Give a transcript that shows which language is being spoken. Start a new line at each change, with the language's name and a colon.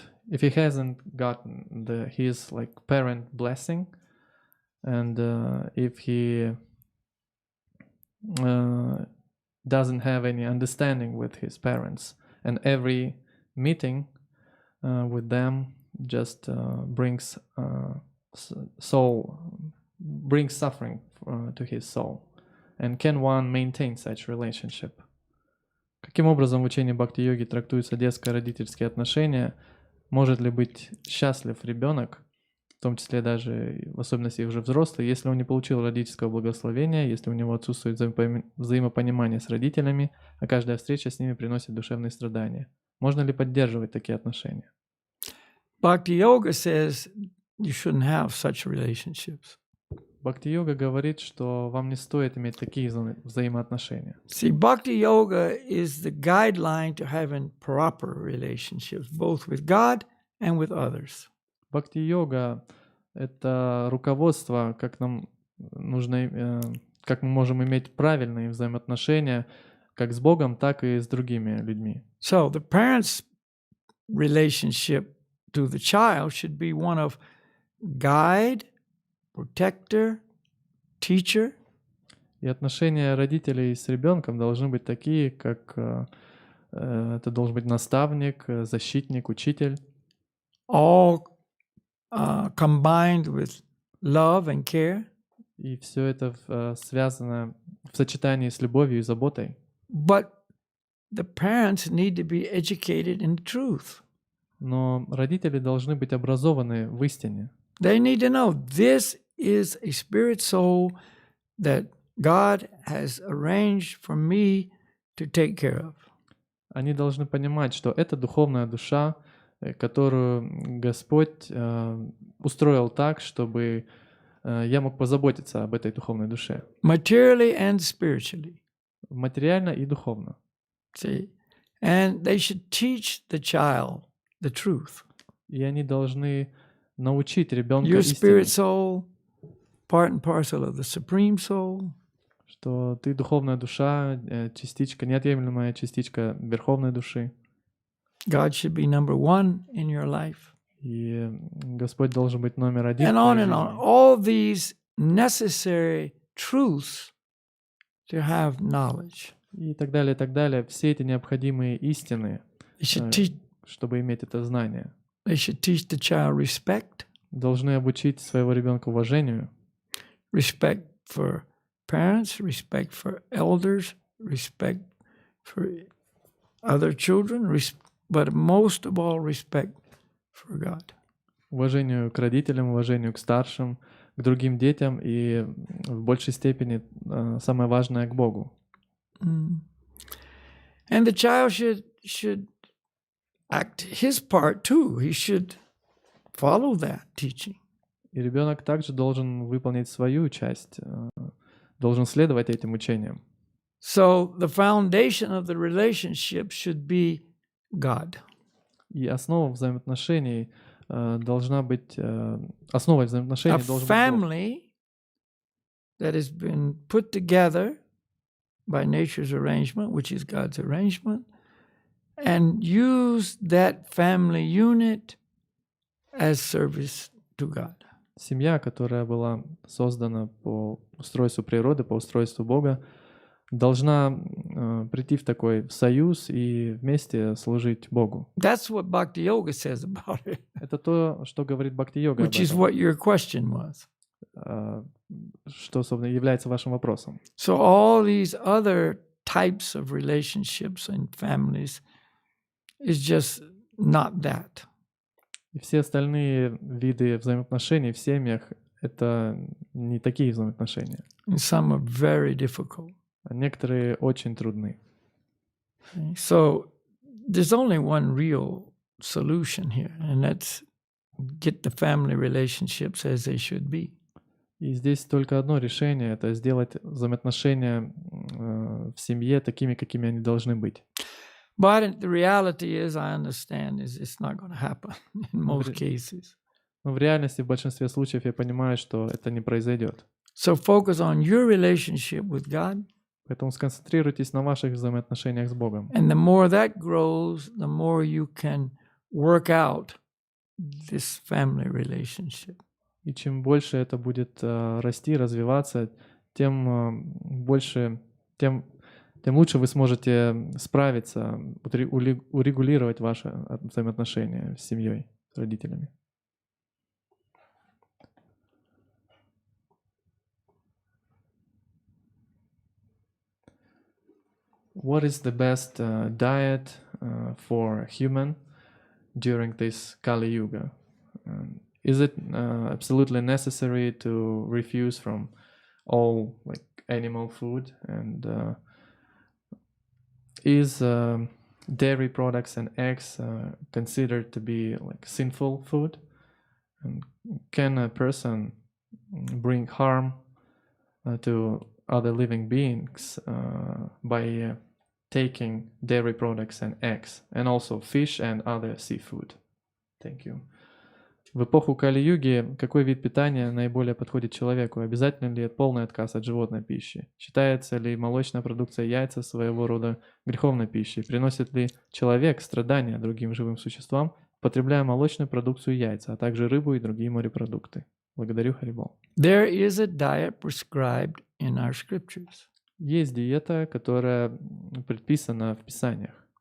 English: if he hasn't gotten his like parent blessing, and if he doesn't have any understanding with his parents, and every meeting with them just brings suffering to his soul, and can one maintain such relationship?
Russian: Каким образом в учении бхакти-йоги трактуются детско-родительские отношения? Может ли быть счастлив ребенок, в том числе даже в особенности уже взрослый, если он не получил родительского благословения, если у него отсутствует взаимопонимание с родителями, а каждая встреча с ними приносит душевные страдания? Можно ли поддерживать такие отношения?
English: Bhakti Yoga says you shouldn't have such relationships.
Russian: Бхакти-йога говорит, что вам не стоит иметь такие взаимоотношения.
English: See, Bhakti Yoga is the guideline to having proper relationships, both with God and with others.
Russian: Бхакти-йога — это руководство, как нам нужно, как мы можем иметь правильные взаимоотношения как с Богом, так и с другими людьми.
English: So the parent's relationship to the child should be one of guide, protector, teacher.
Russian: И отношения родителей с ребенком должны быть такие, как это должен быть наставник, защитник, учитель.
English: All combined with love and care.
Russian: И все это связано в сочетании с любовью и заботой.
English: But the parents need to be educated in truth.
Russian: Но родители должны быть образованы в истине.
English: They need to know this is a spirit soul that God has arranged for me to take care of.
Russian: Они должны понимать, что это духовная душа, которую Господь устроил так, чтобы я мог позаботиться об этой духовной душе.
English: Materially and spiritually.
Russian: Материально и духовно.
English: See? And they should teach the child the truth.
Russian: И они должны научить ребенка
English: Your spirit soul, part and parcel of the supreme soul.
Russian: что ты духовная душа, частичка, неотъемлемая частичка верховной души.
English: God should be number one in your life.
Russian: И Господь должен быть номер один.
English: And on and on. All these necessary truths to have knowledge.
Russian: И так далее, и так далее. Все эти необходимые истины,
English: They should teach,
Russian: чтобы иметь это знание.
English: they should teach the child respect.
Russian: Должны обучить своего ребенка уважению.
English: Respect for parents, respect for elders, respect for other children, but most of all, respect for God.
Russian: Уважению к родителям, уважению к старшим, к другим детям и в большей степени самое важное к Богу.
English: And the child should act his part too. He should follow that teaching.
Russian: И ребенок также должен выполнить свою часть, должен следовать этим учениям.
English: So the foundation of the relationship should be God.
Russian: И основа взаимоотношений должна быть, основой взаимоотношений
English: A
Russian: должен быть Бог.
English: family that has been put together by nature's arrangement, which is God's arrangement, and use that family unit as service to God.
Russian: Семья, которая была создана по устройству природы, по устройству Бога, должна прийти в такой союз и вместе служить Богу.
English: That's what Bhakti Yoga says about it,
Russian: Это то, что говорит Бхакти-йога об
English: which is
Russian: этом,
English: what your question was.
Russian: что, собственно, является вашим вопросом.
English: So all these other types of relationships and families is just not that.
Russian: И все остальные виды взаимоотношений в семьях — это не такие взаимоотношения.
English: And some are very difficult.
Russian: А некоторые очень трудны.
English: So there's only one real solution here, and that's get the family relationships as they should be.
Russian: И здесь только одно решение — это сделать взаимоотношения в семье такими, какими они должны быть.
English: But the reality is, I understand, is it's not going to happen in most cases.
Russian: Но в реальности, в большинстве случаев, я понимаю, что это не произойдет.
English: So focus on your relationship with God.
Russian: Поэтому сконцентрируйтесь на ваших взаимоотношениях с Богом.
English: And the more that grows, the more you can work out this family relationship.
Russian: И чем больше это будет расти, развиваться, тем больше, тем лучше вы сможете справиться, урегулировать ваши взаимоотношения с семьей, с родителями.
English: What is the best diet for human during this Kali Yuga? Is it absolutely necessary to refuse from all like animal food? And is dairy products and eggs considered to be like sinful food? And can a person bring harm to other living beings by taking dairy products and eggs, and also fish and other seafood? Thank you.
Russian: В эпоху Кали-юги какой вид питания наиболее подходит человеку? Обязательно ли полный отказ от животной пищи? Считается ли молочная продукция, яйца своего рода греховной пищей? Приносит ли человек страдания другим живым существам, потребляя молочную продукцию, яйца, а также рыбу и другие морепродукты? Благодарю, Харибол.
English: There is a diet prescribed in our scriptures.
Russian: Есть диета, которая предписана в Писаниях.